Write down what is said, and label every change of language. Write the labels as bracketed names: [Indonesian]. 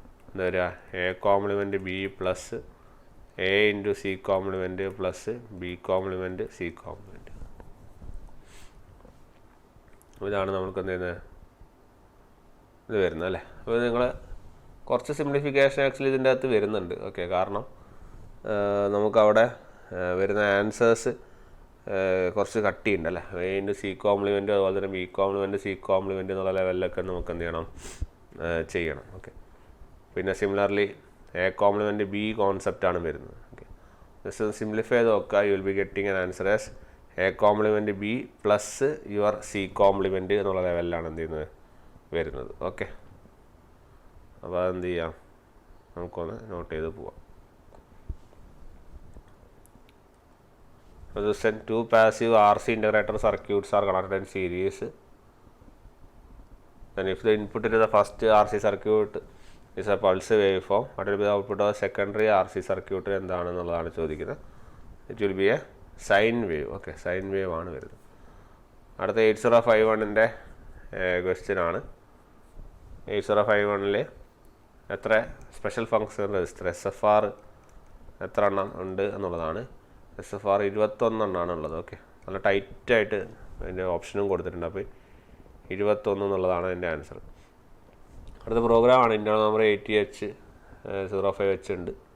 [Malayalam] എന്താ പറയുക [English] A complement B + A × C complement + B complement C complement. [Malayalam] ഇതാണ് നമുക്ക് എന്ത് ചെയ്യുന്നത് ഇത് വരുന്നത് അല്ലേ. അപ്പോൾ നിങ്ങൾ കുറച്ച് സിംപ്ലിഫിക്കേഷൻ ആക്ച്വലി ഇതിൻ്റെ അകത്ത് വരുന്നുണ്ട്. ഓക്കെ കാരണം നമുക്കവിടെ വരുന്ന ആൻസേഴ്സ് കുറച്ച് കട്ടിയുണ്ടല്ലേ. എ ഇൻറ്റു സി കോംപ്ലിമെൻറ്റ്, അതുപോലെ തന്നെ ബി കോംപ്ലിമെൻറ്റ്, സി കോംപ്ലിമെൻറ്റ് എന്നുള്ള ലെവലിലൊക്കെ നമുക്ക് എന്ത് ചെയ്യണം, ചെയ്യണം. ഓക്കെ. പിന്നെ സിമിലർലി എ കോംപ്ലിമെൻറ്റ് ബി കോൺസെപ്റ്റാണ് വരുന്നത്. ഓക്കെ. ജസ്റ്റ് സിംപ്ലിഫൈ ചെയ്ത് നോക്കുക. [English] you will be getting an answer as A complement B plus your C complement [Malayalam] എന്നുള്ള ലെവലിലാണ് എന്ത് ചെയ്യുന്നത് വരുന്നത്. ഓക്കെ. അപ്പോൾ അതെന്ത് ചെയ്യാം, നമുക്കൊന്ന് നോട്ട് ചെയ്ത് പോവാം. [English] Resistant 2 passive RC integrator circuits are connected in series. Then if the input into the first RC circuit is a pulse waveform, what will be the output of secondary RC circuit [Malayalam] എന്താണെന്നുള്ളതാണ് ചോദിക്കുന്നത്. [English] It will be a sine wave. Okay, sine wave [Malayalam] ആണ് വരുന്നത്. അടുത്ത 8051ൻ്റെ question ആണ്. 8051ൽ എത്ര special function register SFR എത്ര എണ്ണം ഉണ്ട് എന്നുള്ളതാണ്. SFR 21 ഉള്ളത്. ഓക്കെ. നല്ല ടൈറ്റായിട്ട് അതിൻ്റെ ഓപ്ഷനും കൊടുത്തിട്ടുണ്ട്. അപ്പോൾ 21 എന്നുള്ളതാണ് അതിൻ്റെ ആൻസർ. അടുത്ത പ്രോഗ്രാമാണ് ഇൻ്റേണൽ നമ്പർ 80H05H ഉണ്ട്.